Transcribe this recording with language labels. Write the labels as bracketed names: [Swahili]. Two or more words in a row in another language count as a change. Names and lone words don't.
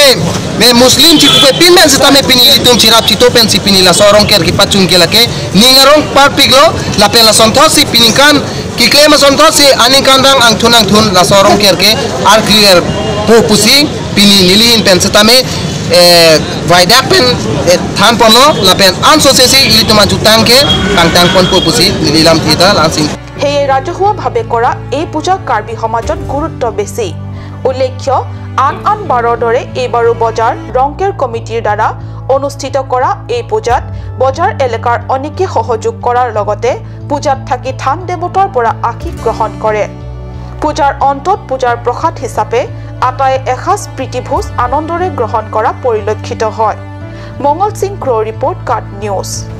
[Karbi] me Muslim cipupe pinben setame pini ilitum cirap citopen si pini la sorong ker ki pacung ke lake ningarong parpiglo la pen la sontosi pininkan ki klema sontosi aninkan dang ang thun la sorong ker ke ar clear po pusi pini nilin pen setame vaidak pen than ponlo lapen anso sesi ilituma jutang ke tang pon pusi nilam thita lansing [Assamese] হে ৰাজহুৱা ভাৱে কৰা এই পূজা কাৰ্বি সমাজত গুৰুত্ব বেছি উল্লেখ্য আন বাৰৰ দৰে এইবাৰো বজাৰ ৰংকেৰ কমিটিৰ দ্বাৰা অনুষ্ঠিত কৰা এই পূজাত বজাৰ এলেকাৰ অনেকে সহযোগ কৰাৰ লগতে পূজাত থাকি থান দেৱতাৰ পৰা আশীষ গ্ৰহণ কৰে পূজাৰ অন্তত পূজাৰ প্ৰসাদ হিচাপে আটাই এসাজ প্ৰীতিভোজ আনন্দৰে গ্ৰহণ কৰা পৰিলক্ষিত হয় মংগল সিং ক্ৰ ৰিপৰ্ট কাট নিউজ